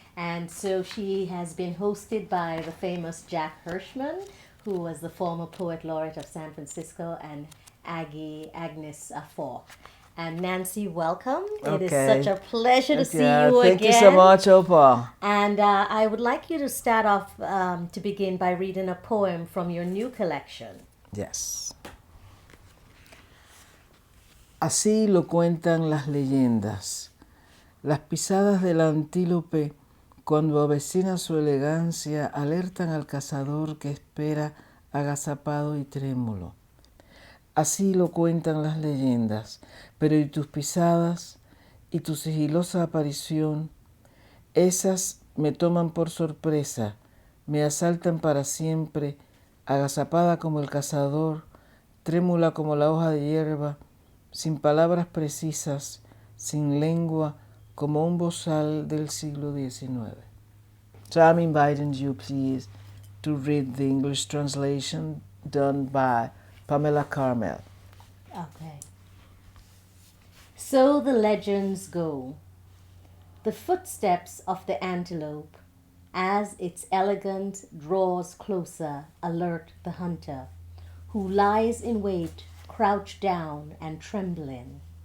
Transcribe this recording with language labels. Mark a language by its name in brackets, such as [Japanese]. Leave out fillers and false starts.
[English] And so she has been hosted by the famous Jack Hirschman, who was the former poet laureate of San Francisco, and Agnes Falk. And Nancy, welcome. It is such a pleasure to see you again. Thank you so much, Opal. And I would like you to start off to begin by reading a poem from your new collection. Yes. [Spanish] Así lo cuentan las leyendas. Las pisadas del antílope, cuando avecina su elegancia, alertan al cazador que espera agazapado y trémulo. Así lo cuentan las leyendas, pero y tus pisadas y tu sigilosa aparición, esas me toman por sorpresa, me asaltan para siempre, agazapada como el cazador, trémula como la hoja de hierba, sin palabras precisas, sin lengua, como un bozal del siglo XIX. [English] So I'm inviting you, please, to read the English translation done by Pamela Carmel. Okay. So the legends go. The footsteps of the antelope, as its elegance draws closer, alert the hunter, who lies in wait, crouched down and trembling.